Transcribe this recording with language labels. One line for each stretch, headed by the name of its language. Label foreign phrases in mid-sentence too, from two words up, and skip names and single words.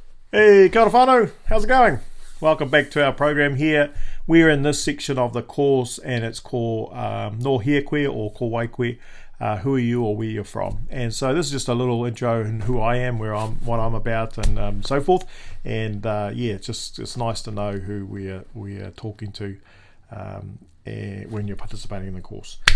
Māori: Hey, kia ora whanau,
English: how's it going? Welcome back to our program here. We're in this section of the course and it's called No Whea Koe or Ko Wai Koe, who are you or where you're from. And so this is just a little intro in who I am, what I'm about and so forth. And it's nice to know who we're talking to when you're participating in the course.